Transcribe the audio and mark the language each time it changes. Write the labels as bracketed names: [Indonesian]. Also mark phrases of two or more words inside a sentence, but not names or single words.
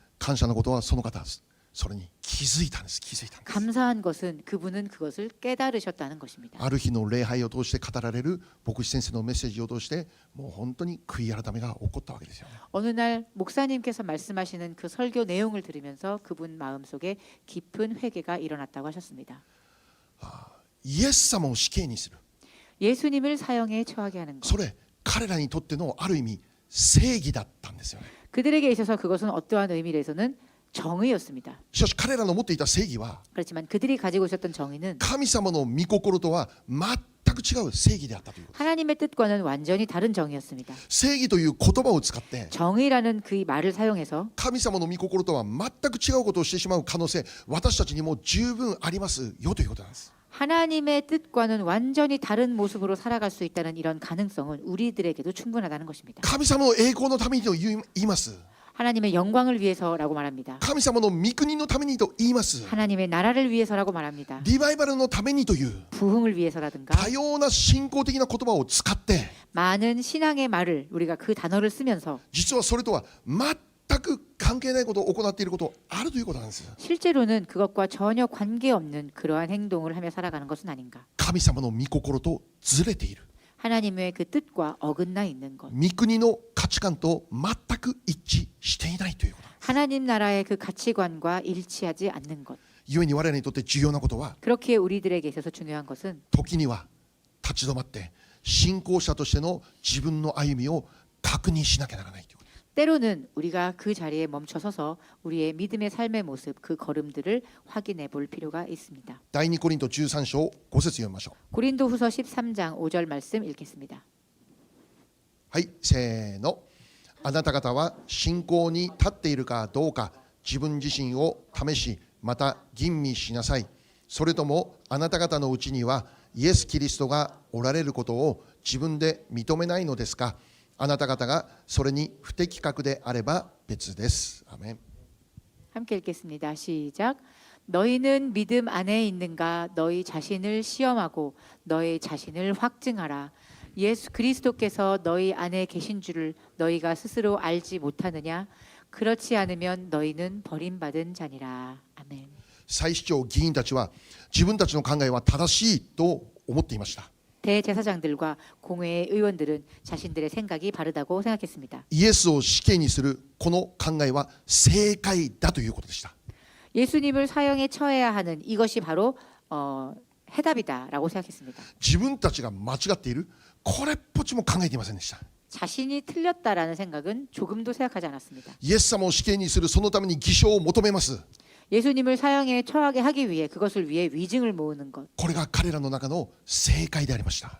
[Japanese] 感謝のことはその方です。それに気づいたんです。気づいたんです。 [Korean] 감사한 것은 그분은 그것을 깨달으셨다는 것입니다. [Japanese] ある日の礼拝を通して語られる牧師先生のメッセージを通してもう本当に悔い改めが起こったわけですよね。 [Korean] 어느 날 목사님께서 말씀하시는 그 설교 내용을 들으면서 그분 마음속에 깊은 회개가 일어났다고 하셨습니다. [Japanese] イエス様を死刑にする。 [Korean] 예수님을 사형에 처하게 하는 것. [Japanese] それ彼らにとってのある意味正義だったんですよね。 [Korean] 그들에게 있어서 그것은 어떠한 의미에서는 정의였습니다. [Japanese] しかし彼らの持っていた正義は [Korean] 그렇지만 그들이 가지고 있었던 정의는 [Japanese] 神様の御心とは全く違う正義であったということです。 [Korean] 하나님의 뜻과는 완전히 다른 정의였습니다. [Japanese] 正義という言葉を使って [Korean] 정의라는 그 말을 사용해서 [Japanese] 神様の御心とは全く違うことをしてしまう可能性、私たちにも十分ありますよということなんです。 [Korean] 하나님의 뜻과는 완전히 다른 모습으로 살아갈 수 있다는 이런 가능성은 우리들에게도 충분하다는 것입니다. [Japanese] 神様の栄光のためにと言います。 [Korean] 하나님의 영광을 위해서라고 말합니다. [Japanese] 神様の御国のためにと言います。 [Korean] 하나님의 나라를 위해서라고 말합니다. [Japanese] リバイバルのためにという [Korean] 부흥을 위해서라든가 [Japanese] 多様な信仰的な言葉を使って [Korean] 많은 신앙의 말을 우리가 그 단어를 쓰면서 [Japanese] 実はそれとは全く関係ないことを行っていることあるということなんです。 [Korean] 실제로는 그것과 전혀 관계없는 그러한 행동을 하며 살아가는 것은 아닌가. [Japanese] 神様の御心とずれている。 [Korean] 하나님의 그 뜻과 어긋나 있는 것. [Japanese] 御国の価値観と全く一致していないということ。 [Korean] 하나님 나라의 그 가치관과 일치하지 않는 것. [Japanese] 故に我らにとって重要なことは [Korean] 그렇게 우리들에게 있어서 중요한 것은 [Japanese] 時には立ち止まって信仰者としての自分の歩みを確認しなきゃならないということ。 [Korean] 때로는 우리가 그 자리에 멈춰서서 우리의 믿음의 삶의 모습, 그 걸음들을 확인해 볼 필요가 있습니다. [Japanese] 第2コリント13章5節読みましょう。 [Korean] 고린도후서 13장 5절 말씀 읽겠습니다. [Japanese] はい、せーの。あなた方は信仰に立っているかどうか自分自身を試し、また吟味しなさい。それともあなた方のうちにはイエス・キリストがおられることを自分で認めないのですか。あなた方がそれに不適格であれば別です。アメン。 [Korean] 함께 읽겠습니다. 시작. 너희는 믿음 안에 있는가? 너희 자신을 시험하고 너희 자신을 확증하라. 예수 그리스도께서 너희 안에 계신 줄을 너희가 스스로 알지 못하느냐? 그렇지 않으면 너희는 버림받은 자니라. 아멘. [Japanese] 祭司長議員たちは自分たちの考えは正しいと思っていました。 [Korean] 대제사장들과 공회의 의원들은 자신들의 생각이 바르다고 생각했습니다. [Japanese] イエスを死刑にするこの考えは正解だということでした。 [Korean] 예수님을 사형에 처해야 하는 이것이 바로 해답이다라고 생각했습니다. [Japanese] 自分たちが間違っているこれっぽっちも考えていませんでした。 [Korean] 자신이 틀렸다라는 생각은 조금도 생각하지 않았습니다. [Japanese] イエス様を死刑にするそのために偽証を求めます。 [Korean] 예수님을 사형에 처하게 하기 위해 그것을 위해 위증을 모으는 것. [Japanese] これが彼らの中の正解でありました。